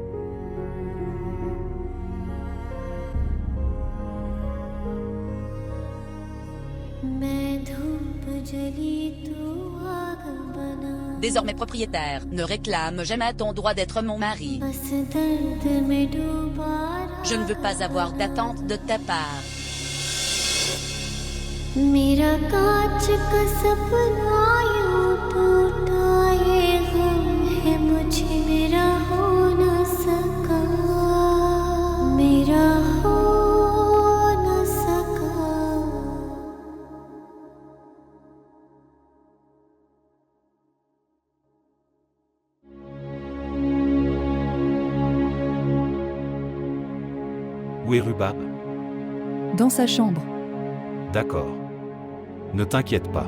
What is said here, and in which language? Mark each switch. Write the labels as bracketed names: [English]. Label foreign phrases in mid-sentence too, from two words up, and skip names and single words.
[French] Désormais propriétaire, ne réclame jamais ton droit d'être mon mari. Je ne veux pas avoir d'attente de ta part. [Hindi] मेरा कांच का सपना यूं टूटा ये गम है मुझे मेरा हो न सका मेरा हो न सका [French] Où est Rubab? Dans sa chambre. D'accord. Ne t'inquiète pas.